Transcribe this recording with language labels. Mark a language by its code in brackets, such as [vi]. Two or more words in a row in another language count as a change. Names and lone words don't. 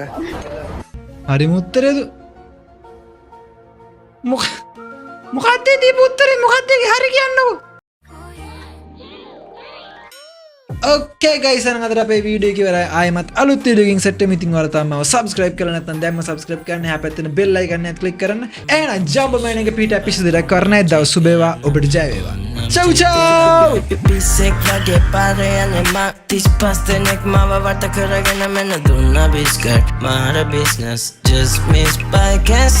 [si] හරිම උත්තරේ මොකක්ද දීපු උත්තරේ මොකක්ද හරි කියන්නකෝ. [en] Okay guys [si] අනන් අදට අපේ වීඩියෝ එක ඉවරයි. ආයෙමත් අලුත් වීඩියෝ එකකින් සෙට් වෙමු. ඉතින් ඔයාලා තාම subscribe කරලා නැත්නම් දැන්ම subscribe කරන්න. එහා පැත්තේ තියෙන [en] bell icon [si] එකත් click කරන්න. එහෙනම් [en] jump man [si] එක පිට episode එකක් කරන්න. දවස් සුබ වේවා. ඔබට ජය වේවා. [it] Ciao ciao. Bisek lagi pareane mak tispas tenek mawa warta keragana mena dunna biskat mara business just miss by